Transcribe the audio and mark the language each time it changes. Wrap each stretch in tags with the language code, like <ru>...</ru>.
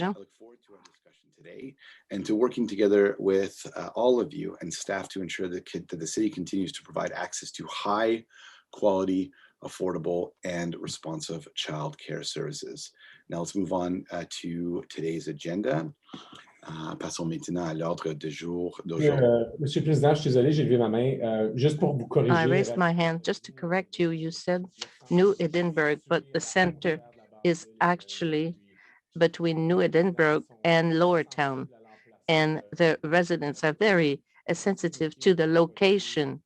<en>I look forward to our discussion today and to working together with all of you and staff to ensure that the city continues to provide access to high quality, affordable, and responsive childcare services. Now let's move on to today's agenda.</en> <fr>Passons maintenant à l'ordre du jour d'aujourd'hui. Monsieur le Président, je suis désolé, j'ai levé ma main. Juste pour vous corriger.</fr> <en>I raised my hand just to correct you. You said New Edinburgh, but the center is actually between New Edinburgh and Lower Town. And the residents are very sensitive to the location.</en>